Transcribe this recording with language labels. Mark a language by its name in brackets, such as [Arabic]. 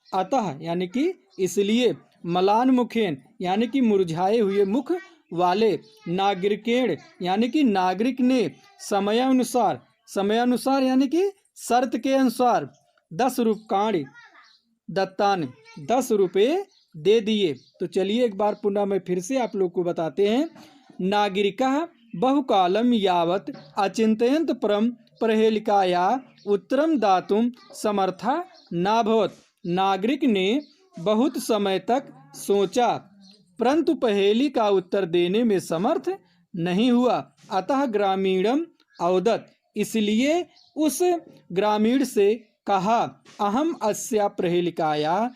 [Hindi] अतः यानी कि इसलिए, मलानमुखेन यानी कि मुरझाए हुए मुख वाले, नागरिकेण यानी कि नागरिक ने, समयानुसार, समयानुसार यानी कि शर्त के अनुसार, [Sanskrit] 10 रूप्यकाणि दत्तानि, [Hindi] 10 रुपये दे दिए। तो चलिए एक बार पुनः मैं फिर से आप लोग को बताते हैं। [Sanskrit] नागरिकः बहुकालम यावत् अचिंतयन्त परम प्रहेलिकायाः उत्तरम दातुं समर्था नाभवत्। [Hindi] नागरिक ने बहुत समय तक सोचा परंतु पहेली का उत्तर देने में समर्थ नहीं हुआ। [Sanskrit] अतः ग्रामीणम अवदत्, [Hindi] इसलिए उस ग्रामीण से कहा, [Sanskrit] अहम अस्या प्रहेलिकाया